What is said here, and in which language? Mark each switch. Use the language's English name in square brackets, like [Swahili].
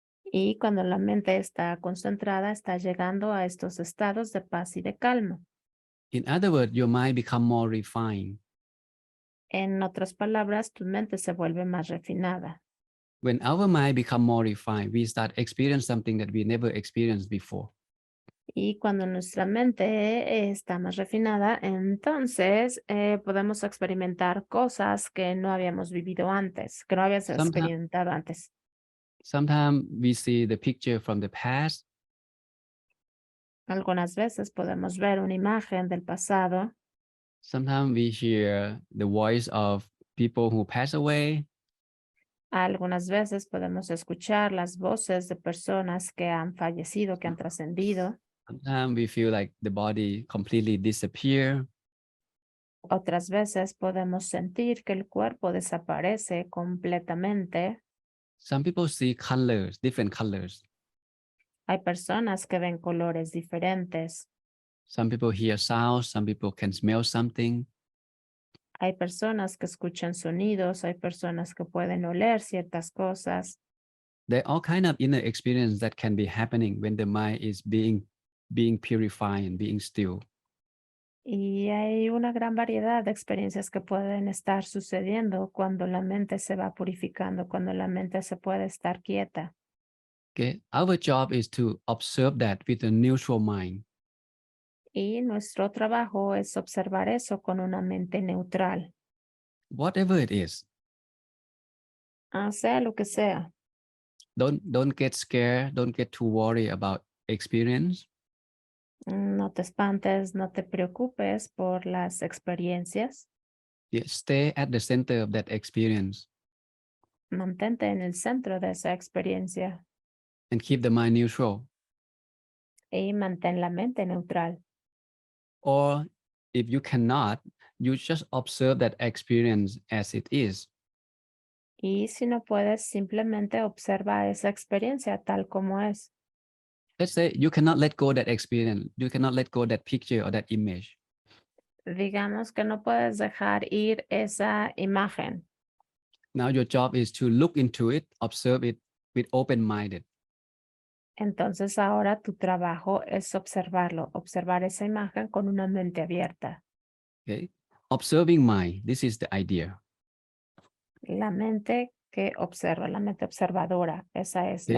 [Spanish] Y cuando la mente está concentrada, está llegando a estos estados de paz y de calma. [English] In other words, your mind become more refined. [Spanish] En otras palabras, tu mente se vuelve más refinada. [English] When our mind become more refined, we start experiencing something that we never experienced before. [Spanish] Y cuando nuestra mente está más refinada, entonces podemos experimentar cosas que no habíamos vivido antes, que no habíamos experimentado antes. [English] Sometimes we see the picture from the past. [Spanish] Algunas veces podemos ver una imagen del pasado. [English] Sometimes we hear the voice of people who pass away. [Spanish] Algunas veces podemos escuchar las voces de personas que han fallecido, que han trascendido. [English] Sometimes we feel like the body completely disappear. [Spanish] Otras veces podemos sentir que el cuerpo desaparece completamente. [English] Some people see colors, different colors. [Spanish] Hay personas que ven colores diferentes. [English] Some people hear sounds, some people can smell something. [Spanish] Hay personas que escuchan sonidos, hay personas que pueden oler ciertas cosas. [English] There are all kinds of inner experience that can be happening when the mind is being purified and being still. [Spanish] Y hay una gran variedad de experiencias que pueden estar sucediendo cuando la mente se va purificando, cuando la mente se puede estar quieta. [English] Okay, our job is to observe that with a neutral mind. [Spanish] Y nuestro trabajo es observar eso con una mente neutral, [English] Whatever it is, [Spanish] sea lo que sea. [English] don't get scared, don't get too worried about experience. [Spanish] No te espantes, no te preocupes por las experiencias. [English] Yeah, stay at the center of that experience [Spanish] Mantente en el centro de esa experiencia [English] and keep the mind neutral. [Spanish] y mantén la mente neutral. [English] Or if you cannot, you just observe that experience as it is. [Spanish] Y si no puedes, simplemente observa esa experiencia tal como es. [English] Let's say you cannot let go that experience, you cannot let go that picture or that image. [Spanish] Digamos que no puedes dejar ir esa imagen. [English] Now your job is to look into it, observe it with open-minded. [Spanish] Entonces ahora tu trabajo es observarlo, observar esa imagen con una mente abierta. [English] Okay, observing mind. This is the idea. [Spanish] La mente que observa, la mente observadora, esa es la